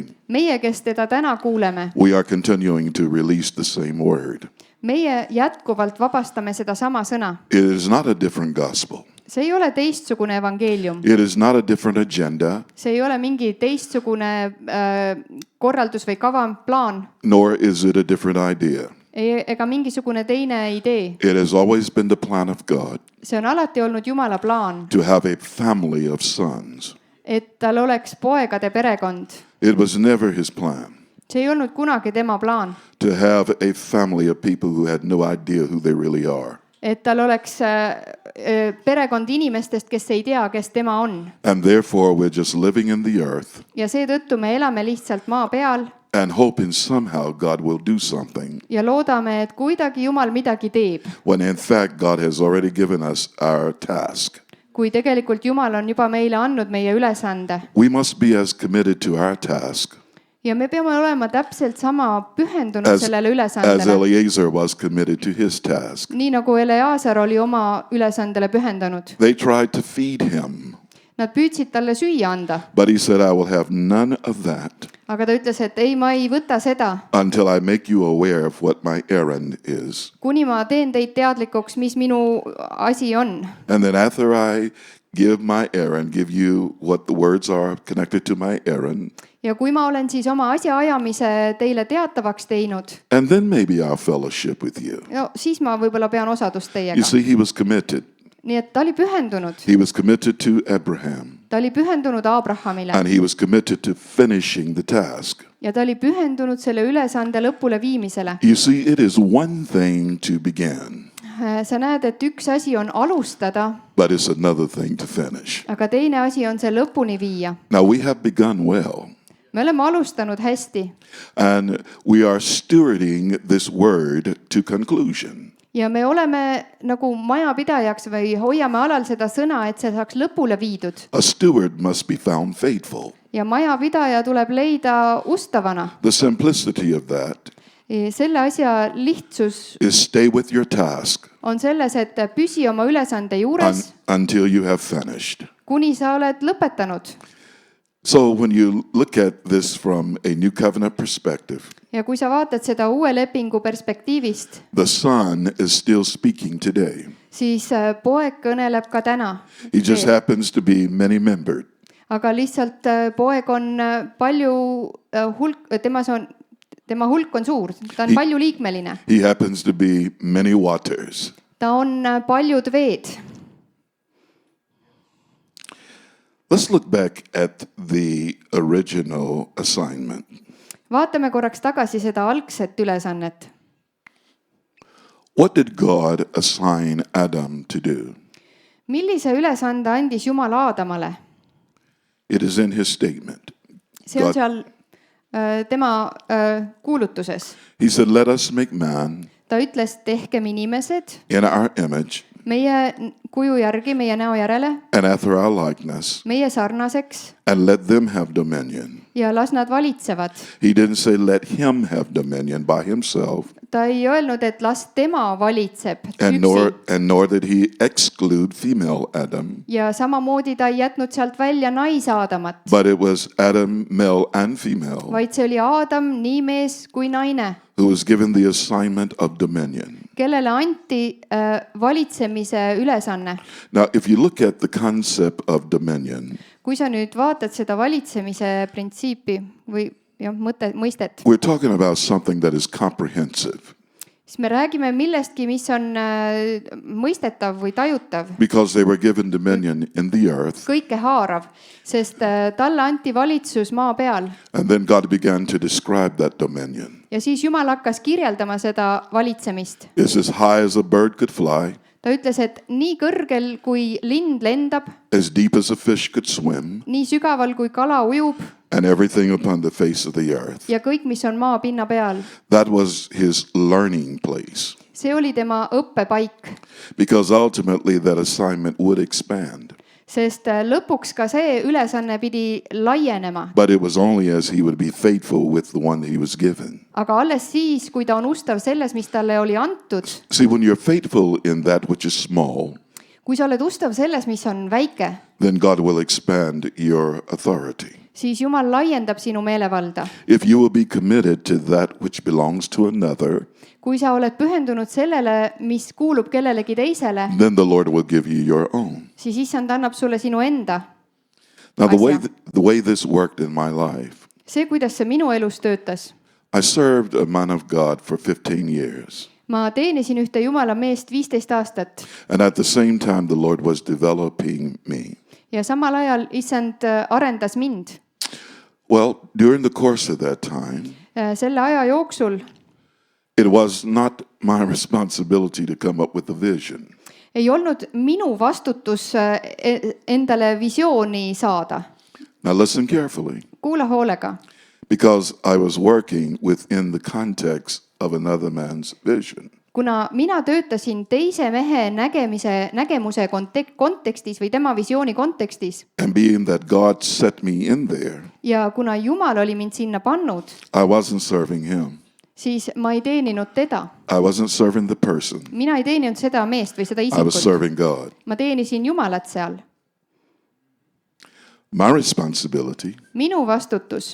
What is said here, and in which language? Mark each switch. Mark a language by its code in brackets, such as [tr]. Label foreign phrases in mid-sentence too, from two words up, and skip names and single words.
[et] Meie, kes teda täna kuuleme, [en] we are continuing to release the same word. [et] meie jätkuvalt vabastame seda sama sõna. [en] It is not a different gospel. [et] See ei ole teistsugune evangeelium. [en] It is not a different agenda, [et] See ei ole mingi teistsugune korraldus või kava, plaan, [en] nor is it a different idea. [et] ega mingisugune teine idee. [en] It has always been the plan of God [et] See on alati olnud Jumala plaan, [en] to have a family of sons. [et] et tal oleks poegade perekond. [en] It was never his plan [et] See ei olnud kunagi tema plaan, [en] to have a family of people who had no idea who they really are. [et] et tal oleks perekond inimestest, kes ei tea, kes tema on. [en] And therefore, we're just living in the earth [et] Ja seetõttu me elame lihtsalt maa peal [en] and hoping somehow God will do something [et] ja loodame, et kuidagi Jumal midagi teeb, [en] when in fact God has already given us our task. [et] kui tegelikult Jumal on juba meile andnud meie ülesande. [en] We must be as committed to our task [et] Ja me peame olema täpselt sama pühendunud sellele [en] as [et] ülesandele, [en] Eliezer was committed to his task. [et] nii nagu Eleazar oli oma ülesandele pühendunud. [en] They tried to feed him, [et] Nad püüdsid talle süüa anda, [en] but he said, I will have none of that [et] aga ta ütles, et ei, ma ei võta seda, [en] until I make you aware of what my errand is. [et] kuni ma teen teid teadlikuks, mis minu asi on. [en] And then after I give my errand, give you what the words are connected to my errand, [et] Ja kui ma olen siis oma asjaajamise teile teatavaks teinud, [en] and then maybe I'll fellowship with you. [et] no siis ma võib-olla pean osadust [en] You [et] teiega. [en] see, he was committed. [et] Nii et ta oli pühendunud. [en] He was committed to Abraham, [et] Ta oli pühendunud Abrahamile [en] and he was committed to finishing the task. [et] ja ta oli pühendunud selle ülesande lõpule viimisele. [en] You see, it is one thing to begin, [et] Sa näed, et üks asi on alustada, [en] but it's another thing to finish. [et] aga teine asi on see lõpuni viia. [en] Now, we have begun well, [et] Me oleme alustanud hästi [en] and we are stewarding this word to conclusion. [et] ja me oleme nagu majapidajaks või hoiame alal seda sõna, et see saaks lõpule viidud. [en] A steward must be found faithful. [et] Ja majapidaja tuleb leida ustavana. [en] The simplicity of that [et] Selle asja lihtsus [en] is stay with your task [et] on selles, et püsi oma ülesande juures, [en] until you have finished. [et] kuni sa oled lõpetanud. [en] So when you look at this from a new covenant perspective, [et] Ja kui sa vaatad seda uue lepingu perspektiivist, [en] the Son is still speaking today. [et] siis poeg kõneleb ka täna. [en] He just happens to be many-membered. [et] Aga lihtsalt poeg on palju tema hulk on suur, ta on palju liikmeline. [en] He happens to be many waters. [et] Ta on paljud veed. [en] Let's look back at the original assignment. [et] Vaatame korraks tagasi seda algset ülesannet. [en] What did God assign Adam to do? [et] Millise ülesande andis Jumal Aadamale? [en] It is in his statement. [et] See on seal tema kuulutuses. [en] He said, let us make man [et] Ta ütles, tehkem inimesed [en] in our image [et] meie kuju järgi, meie näo järele, [en] and after our likeness, [et] meie sarnaseks [en] and let them have dominion. [et] ja las nad valitsevad. [en] He didn't say let him have dominion by himself, [et] Ta ei öelnud, et las tema valitseb [en] and [et] üksi. [en] nor did he exclude female Adam, [et] Ja samamoodi ta ei jätnud sealt välja naisaadamat, [en] but it was Adam, male and female, [et] vaid see oli Aadam, nii mees kui naine, [en] who was given the assignment of dominion. [et] kellele anti valitsemise ülesanne. [en] Now, if you look at the concept of dominion, [et] Kui sa nüüd vaatad seda valitsemise printsiipi või jah, mõistet, [en] we're talking about something that is comprehensive, [et] siis me räägime millestki, mis on mõistetav või tajutav, [en] because they were given dominion in the earth, [et] kõikehaarav, sest talle anti valitsus maa peal. [en] and then God began to describe that dominion. [et] Ja siis Jumal hakkas kirjeldama seda valitsemist. [en] It's as high as a bird could fly, [et] Ta ütles, et nii kõrgel kui lind lendab, [en] as deep as a fish could swim, [et] nii sügaval kui kala ujub [en] and everything upon the face of the earth. [et] ja kõik, mis on maa pinna peal. [en] That was his learning place, [et] See oli tema õppepaik, [en] because ultimately that assignment would expand. [et] sest lõpuks ka see ülesanne pidi laienema. [en] But it was only as he would be faithful with the one he was given. [et] aga alles siis, kui ta on ustav selles, mis talle oli antud. [en] See, when you're faithful in that which is small, [et] kui sa oled ustav selles, mis on väike, [en] then God will expand your authority. [et] siis Jumal laiendab sinu meelevalda. [en] If you will be committed to that which belongs to another, [et] kui sa oled pühendunud sellele, mis kuulub kellelegi teisele, [en] then the Lord will give you your own. [et] siis issand annab sulle sinu enda. [en] Now, the [et] Asja. [en] way this worked in my life, [et] See, kuidas see minu elus töötas. [en] I served a man of God for 15 years. [et] Ma teenisin ühte Jumala meest 15 aastat [en] And at the same time, the Lord was developing me. [et] ja samal ajal issand arendas mind. [en] Well, during the course of that time, [et] Selle aja jooksul [en] it was not my responsibility to come up with a vision. [et] ei olnud minu vastutus endale visiooni saada. [en] Now, listen carefully, [et] Kuula hoolega. [en] because I was working within the context of another man's vision. [et] Kuna mina töötasin teise mehe nägemuse kontekstis või tema visiooni kontekstis [en] And being that God set me in there, [et] ja kuna Jumal oli mind sinna pannud, [en] I wasn't serving him. [et] siis ma ei teeninud teda. [en] I wasn't serving the person. [et] Mina ei teeninud seda meest või seda [en] I was [et] isikut. [en] serving God. [et] Ma teenisin Jumalat seal. [en] My responsibility [et] Minu vastutus